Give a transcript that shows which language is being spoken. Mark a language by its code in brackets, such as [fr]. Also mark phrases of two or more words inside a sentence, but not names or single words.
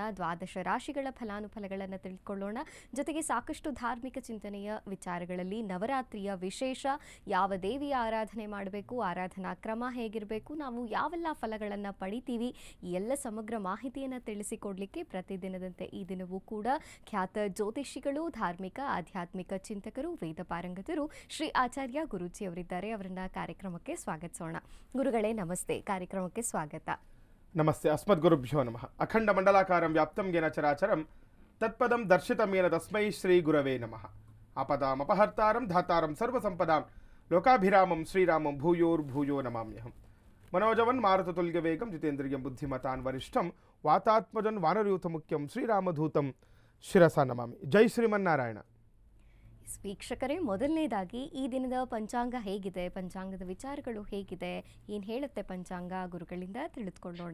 [kn] ದ್ವಾದಶ ರಾಶಿಗಳ ಫಲಾನುಫಲಗಳನ್ನು ತಿಳ್ಕೊಳ್ಳೋಣ. ಜೊತೆಗೆ ಸಾಕಷ್ಟು ಧಾರ್ಮಿಕ ಚಿಂತನೆಯ ವಿಚಾರಗಳಲ್ಲಿ ನವರಾತ್ರಿಯ ವಿಶೇಷ, ಯಾವ ದೇವಿಯ ಆರಾಧನೆ ಮಾಡಬೇಕು, ಆರಾಧನಾ ಕ್ರಮ ಹೇಗಿರಬೇಕು, ನಾವು ಯಾವೆಲ್ಲ ಫಲಗಳನ್ನು ಪಡಿತೀವಿ, ಈ ಎಲ್ಲ ಸಮಗ್ರ ಮಾಹಿತಿಯನ್ನು ತಿಳಿಸಿಕೊಡಲಿಕ್ಕೆ ಪ್ರತಿದಿನದಂತೆ ಈ ದಿನವೂ ಕೂಡ ಖ್ಯಾತ ಜ್ಯೋತಿಷಿಗಳು, ಧಾರ್ಮಿಕ ಆಧ್ಯಾತ್ಮಿಕ ಚಿಂತಕರು, ವೇದ ಪಾರಂಗತರು ಶ್ರೀ ಆಚಾರ್ಯ ಗುರೂಜಿ ಅವರಿದ್ದಾರೆ. ಅವರನ್ನ ಕಾರ್ಯಕ್ರಮಕ್ಕೆ ಸ್ವಾಗತಿಸೋಣ. ಗುರುಗಳೇ ನಮಸ್ತೆ, ಕಾರ್ಯಕ್ರಮಕ್ಕೆ ಸ್ವಾಗತ. [sa] ನಮಸ್ತೆ. ಅಸ್ಮದ್ ಗುರುಭ್ಯೋ ನಮಃ. ಅಖಂಡ ಮಂಡಲಾಕಾರಂ ವ್ಯಾಪ್ತಂ ಯೇನ ಚರಾಚರಂ ತತ್ಪದಂ ದರ್ಶಿತಂ ಯೇನ ತಸ್ಮೈ ಶ್ರೀ ಗುರವೇ ನಮಃ. ಆಪದಾಂ ಅಪಹರ್ತಾರಂ ಧಾತಾರಂ ಸರ್ವಸಂಪದಾಂ ಲೋಕಾಭಿರಾಮಂ ಶ್ರೀರಾಮಂ ಭೂಯೋರ್ಭೂಯೋ ನಮಾಮ್ಯಹಂ. ಮನೋಜವನ್ ಮಾರುತತುಲ್ಯ ವೇಗಂ ಜಿತೇಂದ್ರಿಯಂ ಬುದ್ಧಿಮತಾನ್ ವರಿಷ್ಠಂ ವಾತಾತ್ಮಜನ್ ವಾನರಯೂಥ ಮುಖ್ಯಂ ಶ್ರೀರಾಮಧೂತಂ ಶಿರಸಾ ನಮಾಮಿ. ಜೈ ಶ್ರೀಮನ್ನಾರಾಯಣ. [kn] ವೀಕ್ಷಕರೇ, ಮೊದಲನೇದಾಗಿ ಈ ದಿನದ ಪಂಚಾಂಗ ಹೇಗಿದೆ, ಪಂಚಾಂಗದ ವಿಚಾರಗಳು ಹೇಗಿದೆ, ಏನು ಹೇಳುತ್ತೆ ಪಂಚಾಂಗ, ಗುರುಗಳಿಂದ ತಿಳಿದುಕೊಳ್ಳೋಣ.